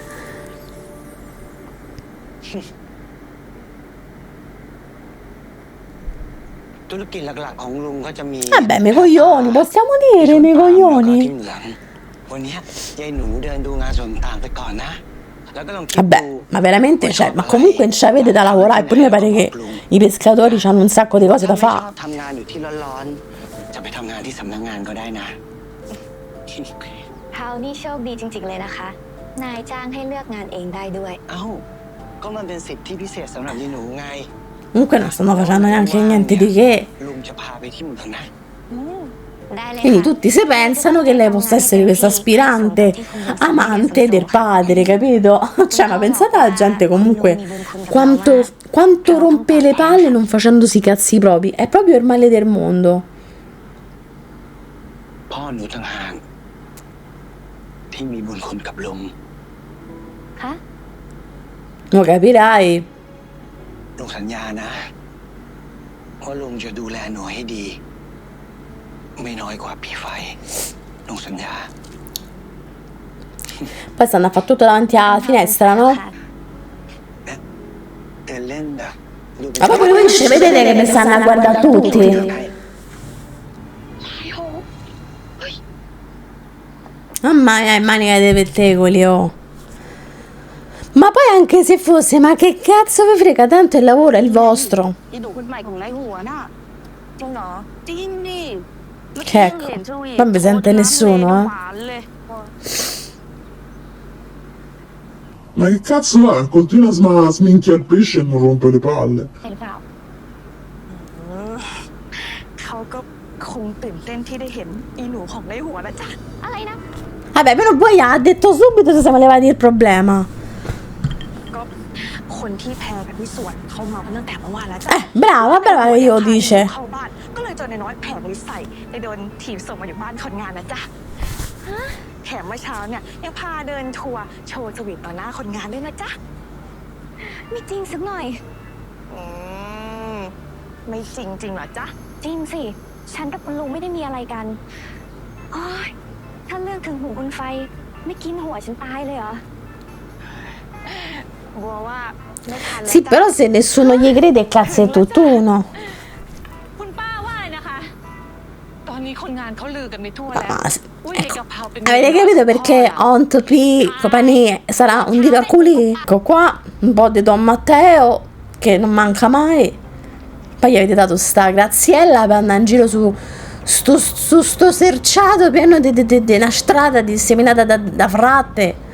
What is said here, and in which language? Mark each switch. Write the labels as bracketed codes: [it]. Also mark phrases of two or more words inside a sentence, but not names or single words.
[it] Vabbè, miei coglioni, possiamo dire miei coglioni? Vabbè, ma veramente, cioè, ma comunque non ci avete da lavorare, pure mi pare che I pescatori hanno un sacco di cose da [th] ถ้าไม่ชอบ [it] fare. [th] ทำงานอยู่ที่ร้อนๆจะไปทำงานที่สำนักงานก็ได้นะ เฮานี่โชคดีจริงๆเลยนะคะ นายจ้างให้เลือกงานเองได้ด้วย เอ้า ก็มันเป็นสิทธิพิเศษสำหรับยายหนูไง [it] Comunque non stanno facendo neanche niente di che. [th] ลุงจะพาไปที่เมืองนะ ได้เลย [it] Quindi [th] ค่ะ [it] tutti si pensano che lei possa essere questa aspirante amante del padre, capito? Cioè, ma pensate alla gente comunque quanto rompe le palle non facendosi i cazzi propri. È proprio il male del mondo. [th] พ่อหนูต่างหากที่มีบุญคุณกับลุง คะ [it] Lo capirai. [th] ลุงสัญญานะว่าลุงจะดูแลหนูให้ดี ไม่น้อยกว่าพี่ไฟลุงสัญญา [it] Poi stanno a fare tutto davanti alla finestra, no? [th] เดินเล่นแบบดูเป็น [it] Ma proprio lui dice, vedete che mi stanno a guardare tutti. Mamma mia, manica dei pettegoli, oh. Ma poi anche se fosse, ma che cazzo vi frega, tanto il lavoro è il vostro. [th] อีหนูคนใหม่ของนายหัวน่ะจริงเหรอจริงดิ [it] Che ecco, non mi sente nessuno, eh. [th] หวานเลย [it] Ma che cazzo va? Continua a sminchiare il pesce e non rompe le palle. [th] เห็นเปล่า เขาก็คงตื่นเต้นที่ได้เห็นอีหนูของนายหัวนะจ๊ะ อะไรนะ [it] Vabbè, però poi ha detto subito se siamo levati il problema. [th] ก็คนที่แพรกับพี่สวนเขาเมากันตั้งแต่เมื่อวานแล้วจ้ะ [it] Brava, brava che io dice. [th] เข้าบ้านก็เลยเจอในน้อยแผลบริใส่ไปโดนถีบส่งมาอยู่บ้านคนงานนะจ๊ะแถมเมื่อเช้าเนี่ยยังพาเดินทัวร์โชว์สวีทต่อหน้าคนงานด้วยนะจ๊ะ ไม่จริงสักหน่อย อืมไม่จริงจริงเหรอจ๊ะ จริงสิ ฉันกับคุณลุงไม่ได้มีอะไรกันโอ้ยถ้าเรื่องถึงหูคุณไฟ ไม่กินหัวฉันตายเลยเหรอ บัวว่าไม่ทันแล้ว [it] Sì, [th] จ้ะ [it] però se nessuno gli crede, cazzo è tutt'uno. [th] คุณป้าว่าอะไรนะคะ ตอนนี้คนงานเขาลือกันไปทั่วแล้ว [it] Ah, [th] อุ้ย [it] ecco. [th] กะเพราเป็น [it] Avete capito perché Ont P Compagnie sarà un dito a culi? Ecco qua, un po' di Don Matteo, che non manca mai. Poi gli avete dato sta Graziella per andare in giro su sto serciato pieno di una strada disseminata da fratte.